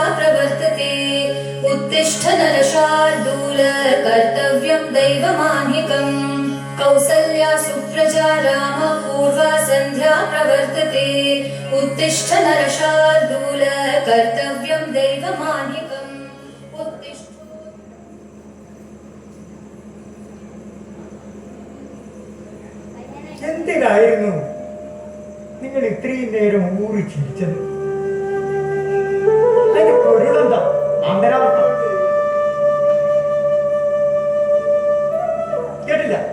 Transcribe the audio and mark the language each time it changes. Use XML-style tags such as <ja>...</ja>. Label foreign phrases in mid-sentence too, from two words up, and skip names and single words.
<sa>प्रवर्तते उत्तिष्ठ नरशार्दूल कर्तव्यं दैवमान्यकम् कौसल्या सुप्रजा रामपूर्वा सन्ध्या प्रवर्तते उत्तिष्ठ नरशार्दूल कर्तव्यं दैवमान्यकम्</sa> <ml>എന്തിനായിരുന്നു നിങ്ങൾ ഇത്രയും നേരം ഊറി ചിരിച്ചത്? അതിന്റെ പൊരുളെന്താ? അന്തരാർത്ഥം കേട്ടില്ല?</ml>